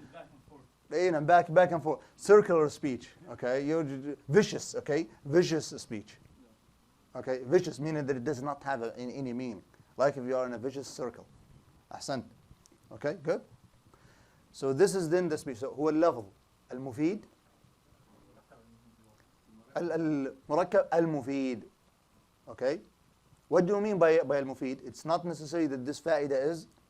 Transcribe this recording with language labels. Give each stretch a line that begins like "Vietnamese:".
English: back and forth. back and forth, circular speech. Okay, vicious. Okay, vicious speech. Okay, vicious meaning that it does not have any meaning, like if you are in a vicious circle.
Arabic: أحسنت.
English: Okay, good. So this is then the speech.
Arabic: So هو اللفظ المفيد المركب المفيد.
English: Okay, what do you mean by المفيد? It's not necessary that this فائدة is.